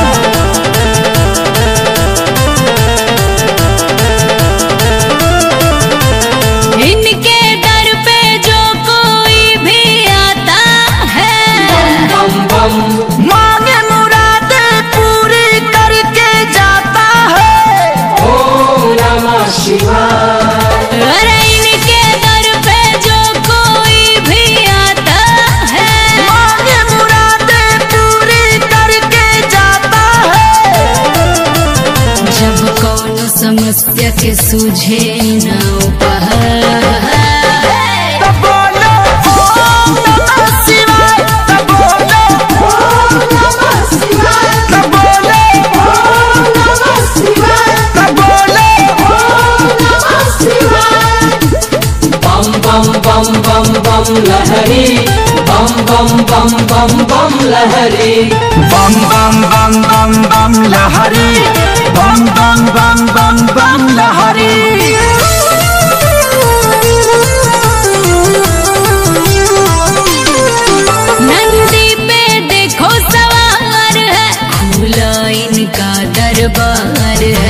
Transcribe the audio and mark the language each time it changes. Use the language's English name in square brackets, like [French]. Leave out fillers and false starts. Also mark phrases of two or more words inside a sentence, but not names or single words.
[Hindi] इनके दर पे जो कोई भी आता है बम बम मांगे मुरादे पूरी करके जाता है। [Sanskrit] ओम नमः शिवाय। [Hindi] अरे इनके दर पे जो कोई भी आता है मांगे मुरादे पूरी करके जाता है। जब कौन समस्या के सूझे न उपाय तब बोलो [Sanskrit] ओम नमः शिवाय। [Hindi] तब बोलो [Sanskrit] ओम नमः शिवाय। [Hindi] तब बोलो [Sanskrit] ओम नमः शिवाय। [Hindi] तब बोलो [Sanskrit] ओम नमः शिवाय। [Hindi] बम बम बम बम बम लहरी बम बम बम बम बम लहरी बम बम बम बम बम लहरी बम बम बम बम बम लहरी। नंदी पे देखो सवार है खुला इनका दरबार है।